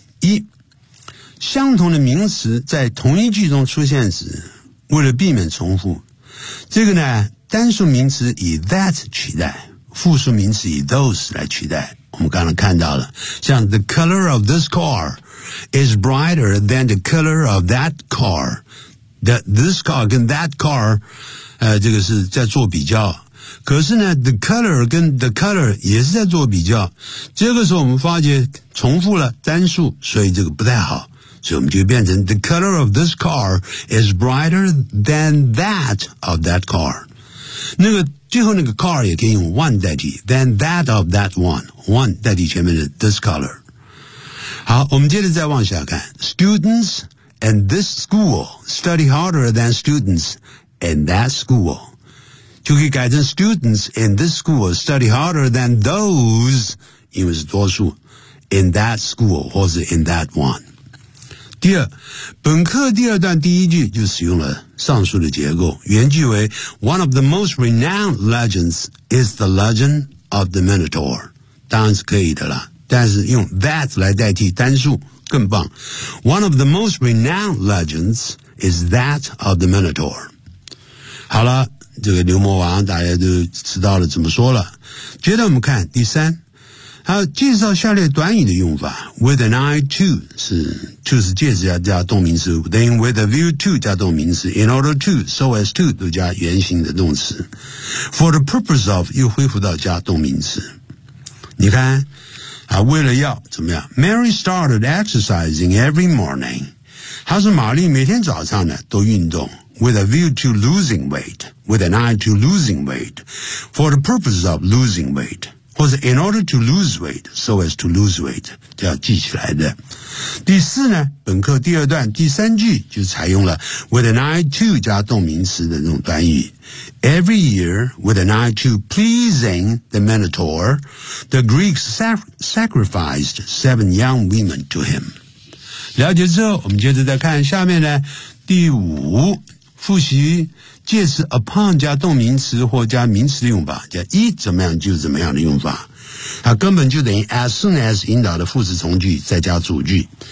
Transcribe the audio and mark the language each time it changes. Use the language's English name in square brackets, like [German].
[Chinese] 一，相同的名词在同一句中出现时，为了避免重复，这个呢，单数名词以 that 取代，复数名词以 those 来取代。我们刚才看到了，像 [English] The color of this car is brighter than the color of that car. This car [Chinese] 跟 [English] that car, [Chinese] 这个是在做比较。可是呢 ,the color 跟 the color 也是在做比较。这个时候我们发觉重复了单数，所以这个不太好。所以我们就变成 [English] The color of this car is brighter than that of that car. [Chinese] 那个最后那个 car 也可以用 one 代替 [English] than that of that one, [Chinese] one 代替前面的 this color. 好，我们接着再往下看。 [English] Students in this school study harder than students in that school. [Chinese] 就可以改成 [English] students in this school study harder than those, [Chinese] 因为是多数 [English] in that school [Chinese] 或是 [English] in that one. [Chinese] 第二，本课第二段第一句就使用了上述的结构，原句为 [English] One of the most renowned legends is the legend of the Minotaur. [Chinese] 当然是可以的啦，但是用 that 来代替单数更棒。 [English] One of the most renowned legends is that of the Minotaur. [Chinese] 好了，这个牛魔王大家都知道了怎么说了。接着我们看第三，还有介绍下列短语的用法。 [English] With an eye to 是to [Chinese] 是介词加动名词 [English] ，then with a view to [Chinese] 加动名词 [English] ，in order to so as to [Chinese] 都加原形的动词 [English] ，for the purpose of [Chinese] 又恢复到加动名词。你看，啊，为了要怎么样 [English] ？Mary started exercising every morning. [Chinese] 她说玛丽每天早上呢都运动 [English] ，with a view to losing weight, with an eye to losing weight, for the purpose of losing weight. [Chinese] 或者 [English] in order to lose weight, so as to lose weight, [Chinese] 这要记起来的。第四呢，本课第二段第三句就采用了 with an eye to 加动名词的那种短语。 [English] Every year, with an eye to pleasing the Minotaur, the Greeks sacrificed 7 young women to him. [Chinese] 了解之后，我们接着再看下面呢，第五，复习介词 upon 加动名词或加名词的用法，加 it 怎么样就怎么样的用法。它根本就等于 as soon as 引导的副词从句再加主句。